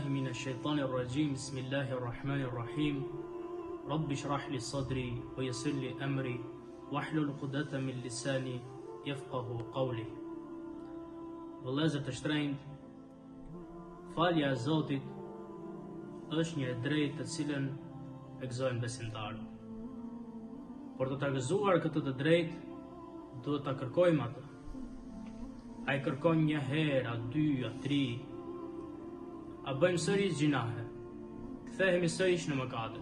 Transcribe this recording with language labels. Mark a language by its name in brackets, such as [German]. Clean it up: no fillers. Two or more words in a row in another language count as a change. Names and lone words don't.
[Arabic] الشيطان الرجيم بسم الله الرحمن الرحيم رب اشرح لي صدري ويسر لي أمري واحلل عقدة من لساني يفقهوا قولي. [Albanian] Vëllezër të shtrenjtë, falja e Zotit është një drejtë të cilën e gëzojnë besimtarët. Por të ta gëzuar këtë të drejtë, duhet ta kërkojmë atë. A i kërkon një herë, a dy, a tri, a bëjmë sërish gjinahe, kthehemi sërish në mëkate.